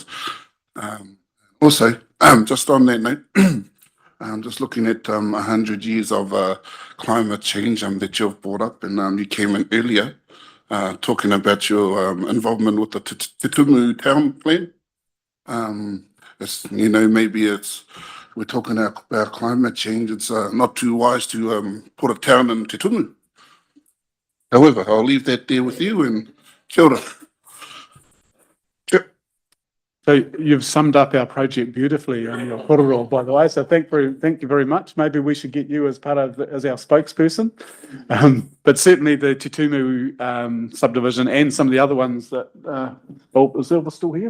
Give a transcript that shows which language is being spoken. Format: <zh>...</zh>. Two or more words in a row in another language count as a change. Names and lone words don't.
<en>Also, just on that note, I'm just looking at 100 years of climate change that you've brought up, and you came in earlier talking about your involvement with the Te Tumu town plan. Maybe we're talking about climate change. It's not too wise to put a town in Te Tumu. However, I'll leave that there with you, and</en> <mi>kia ora.</mi> <en>So you've summed up our project beautifully on your kōrero, by the way. So thank you very much. Maybe we should get you as part of as our spokesperson. But certainly the Te Tumu subdivision and some of the other ones that is Elva still here?</en>